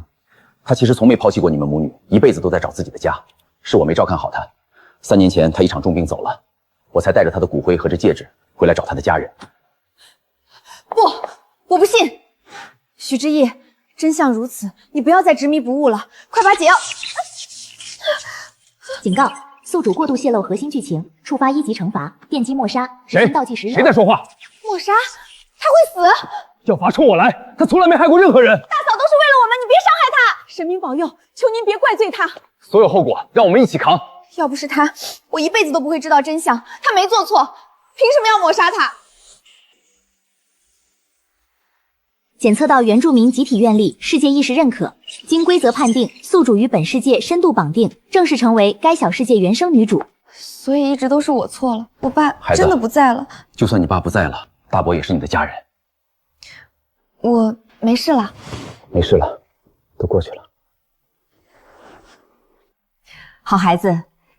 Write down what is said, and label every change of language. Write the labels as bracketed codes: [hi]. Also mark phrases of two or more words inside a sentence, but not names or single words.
[zh] 他其實從沒拋棄過你們母女，一輩子都在找自己的家。是我沒照看好他。3年前他一場重病走了，我才帶着他的骨灰和這戒指回來找他的家人。不，我不信。許之意，真相如此，你不要再執迷不悟了，快把解藥。警告：宿主過度洩露核心劇情，觸發1級懲罰，電擊抹殺。誰？誰在說話？抹殺？他會死？叫法衝我來，他從來沒害過任何人。大嫂都是為了我們，你別傷害他。神明保佑，求您別怪罪他。所有後果讓我們一起扛。要不是他，我一輩子都不會知道真相。他沒做錯，憑什麼要抹殺他？檢測到原住民集體願力，世界意識認可，經規則判定，宿主與本世界深度綁定，正式成為該小世界原生女主。所以一直都是我錯了，我爸真的不在了。就算你爸不在了，大伯也是你的家人。我沒事了。沒事了， 都过去了。好孩子，以后这儿就是你的家。